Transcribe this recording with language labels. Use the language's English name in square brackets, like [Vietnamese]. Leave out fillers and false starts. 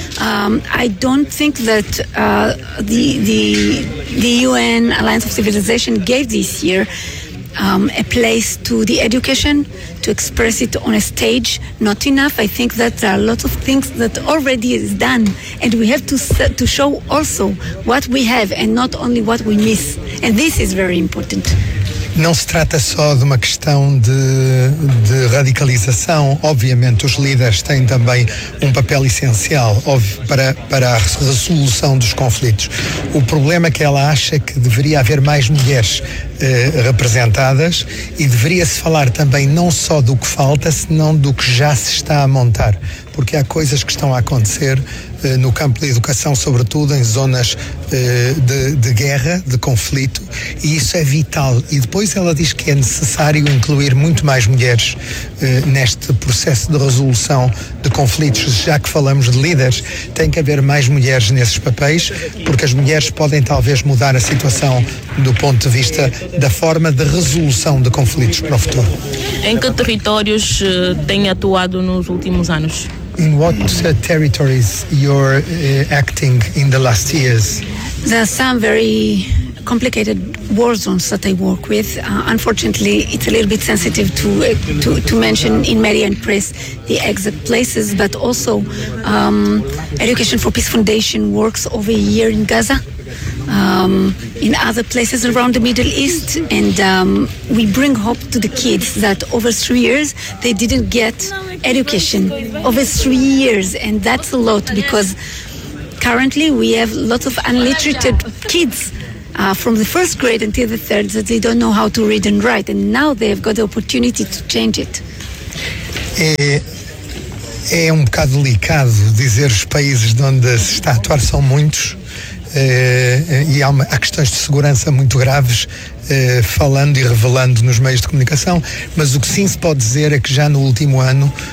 [English] I don't think that the UN Alliance of Civilization gave this year a place to the education, to express it on a stage, not enough. I think that there are a lot of things that already is done, and we have to show also what we have and not only what we miss. And this is very important. [Portuguese] Não se trata só de uma questão de radicalização. Obviamente, os líderes têm também um papel essencial para a resolução dos conflitos. O problema que ela acha que deveria haver mais mulheres representadas, e deveria-se falar também não só do que falta, senão do que já se está a montar, porque há coisas que estão a acontecer no campo da educação, sobretudo em zonas de guerra, de conflito, e isso é vital. E depois ela diz que é necessário incluir muito mais mulheres neste processo de resolução de conflitos, já que falamos de líderes, tem que haver mais mulheres nesses papéis, porque as mulheres podem talvez mudar a situação do ponto de vista da forma de resolução de conflitos para o futuro. Em que territórios tem atuado nos últimos anos? [English] In what territories you're acting in the last years? There are some very complicated war zones that I work with. Unfortunately, it's a little bit sensitive to mention in media and press the exact places, but also Education for Peace Foundation works over a year in Gaza, in other places around the Middle East, and we bring hope to the kids that over 3 years they didn't get education. Over 3 years, and that's a lot, because currently we have lots of illiterate kids from the first grade until the third that they don't know how to read and write, and now they've got the opportunity to change it. [Portuguese] É um bocado delicado dizer os países de onde se está a atuar são muitos. E há questões de segurança muito graves, falando e revelando nos meios de comunicação, mas o que sim se pode dizer é que já no último ano